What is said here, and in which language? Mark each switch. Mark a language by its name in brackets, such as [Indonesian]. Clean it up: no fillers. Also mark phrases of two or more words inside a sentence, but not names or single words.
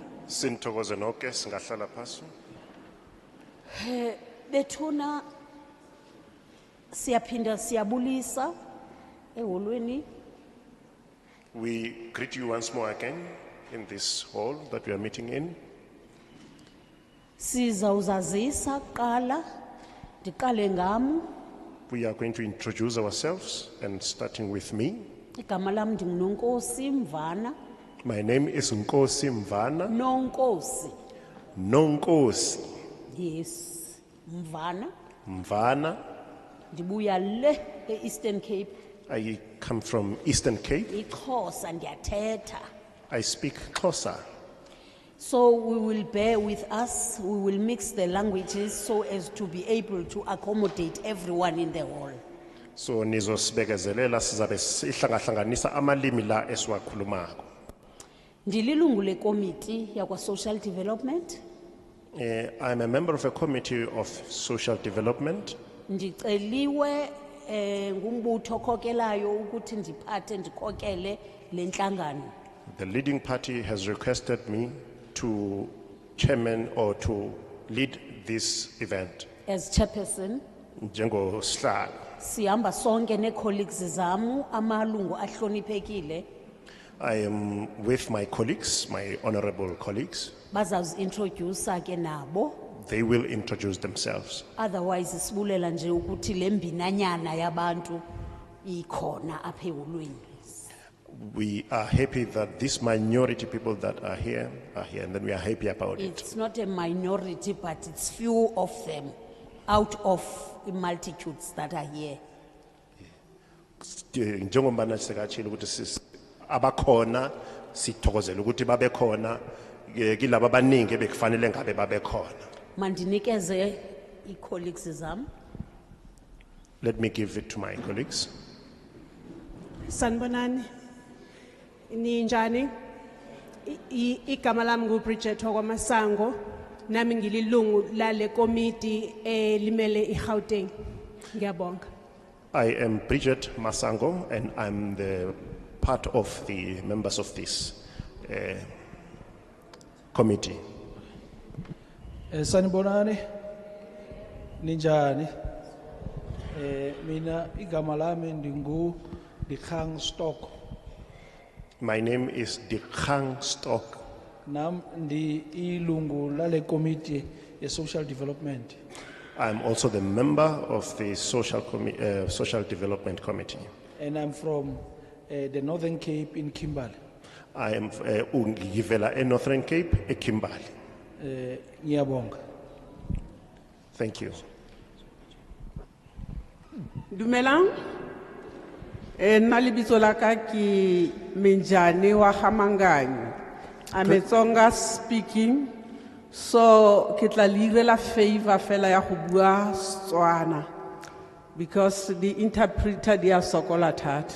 [Zulu] Sinthokoze nonke singahlala phasi. [Xhosa] Bethuna siyaphinda siyabulisa eholweni. [English] We greet you once more again in this hall that we are meeting in. [Xhosa] Sizawuzazisa kuqala ndiqale ngam. [English] We are going to introduce ourselves and starting with me. [Xhosa] Igama lam ndinguNonkosi Mvana. [English] My name is Nkosi Mvana. Nonkosi. Nonkosi Yes. Mvana. Mvana. [Xhosa] Ndibuya le Eastern Cape. [English] I come from Eastern Cape. [Xhosa] IXhosa ndiyathetha. [English] I speak Xhosa. So we will bear with us. We will mix the languages so as to be able to accommodate everyone in the hall. [Zulu] So nizosibekezelela sizabe sihlangahlanganisa amalimi la esiwakhulumako. [Xhosa] Ndililungu lekomiti yakwa [English] social development. I'm a member of a committee of social development. [Xhosa] Ndiceliwe ngumbutho okhokelayo ukuthi ndiphathe ndikhokele le nhlangano. [English] The leading party has requested me to chairman or to lead this event. As chairperson, [Xhosa] Njengosihlalo. sihamba sonke ne-colleagues zamu amalungu ahloniphekile. [English] I am with my colleagues, my honorable colleagues. [Xhosa] Bazawuzi-introduce ke nabo. [English] They will introduce themselves. [Xhosa] Otherwise sibulela nje ukuthi le mbinanyana yabantu ikhona apha eholweni. [English] We are happy that this minority people that are here, and then we are happy about it. It's not a minority, but it's few of them out of the multitudes that are here. [Zulu] Njengoba nathi sekatshilo ukuthi abakhona sithokozela ukuthi babe khona kilabo abaningi bekufanele ngabe babe khona. [Xhosa] Mandinikeze i-colleagues zam. [English] Let me give it to my colleagues. [Zulu] Sanibonani. Ninjani? Igama lami nguBridget Okwamasango. Nami ngililungu lale komiti limele iGauteng. Ngiyabonga. [English] I am Bridget Masango, and I'm the part of the members of this committee. [Zulu] Sanibonani. Ninjani? Mina igama lami ndingu Dikhang Stock. [English] My name is Dikhang Stock. [Xhosa] Nam ndi ilungu lale committee ye [English] social development. I'm also the member of the social development committee. And I'm from the Northern Cape in Kimberley. I am [Zulu] ngivela Northern Cape, Kimberley. Ngiyabonga. [English] Thank you. [Tswana] Dumelang. Nna lebitso la ka ke Minjani wa Khamangani. [English] I'm a Tsonga speaking, [Tswana] so ke tla le irela favor fela ya go bua Setswana [English] because the interpreter they are [Tswana] sokola thata.